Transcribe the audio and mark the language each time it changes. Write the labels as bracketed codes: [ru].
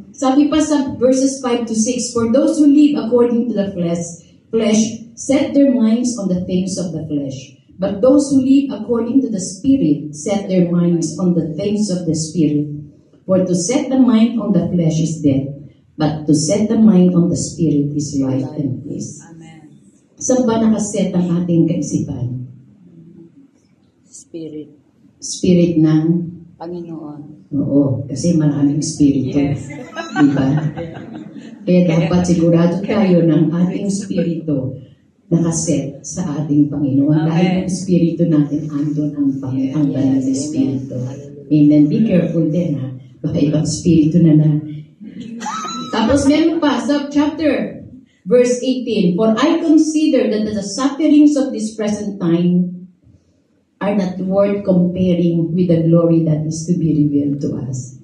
[tl] Sabi pa sa [en] verses 5 to 6, for those who live according to the flesh set their minds on the things of the flesh. But those who live according to the Spirit set their minds on the things of the Spirit. For to set the mind on the flesh is death, but to set the mind on the Spirit is life and peace. Amen. [tl] Saan ba nakaset ang ating kaisipan? [en] Spirit. Spirit ng [tl] Panginoon. Oo, kasi maraming spirito. [en] Yes. [tl] Diba? Kaya dapat sigurado tayo ng ating spirito nakaset sa ating Panginoon. Amen. Dahil ang spirito natin andun ang ang banal na spirito. Amen. [en] Be careful [tl] din ha. Baka ibang spirito na. Tapos meron pa sa [en] chapter verse 18, for I consider that the sufferings of this present time are not worth comparing with the glory that is to be revealed to us.